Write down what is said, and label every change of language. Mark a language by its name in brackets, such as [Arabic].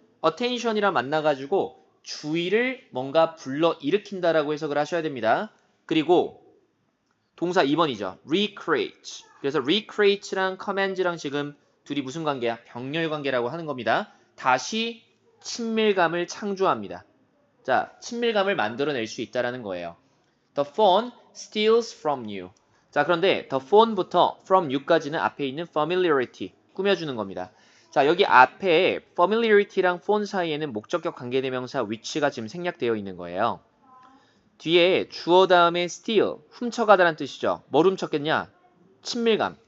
[Korean] attention이랑 만나가지고 주의를 뭔가 불러일으킨다라고 해석을 하셔야 됩니다. 그리고 동사 2번이죠. recreate. 그래서 recreate랑 commands랑 지금 둘이 무슨 관계야? 병렬 관계라고 하는 겁니다. 다시 친밀감을 창조합니다. 자, 친밀감을 만들어낼 수 있다라는 거예요. [English] The phone steals from you. [Korean] 자, 그런데 the phone부터 from you까지는 앞에 있는 familiarity, 꾸며주는 겁니다. 자, 여기 앞에 familiarity랑 phone 사이에는 목적격 관계대명사 which가 지금 생략되어 있는 거예요. 뒤에 주어 다음에 steal, 훔쳐가다라는 뜻이죠. 뭘 훔쳤겠냐? 친밀감.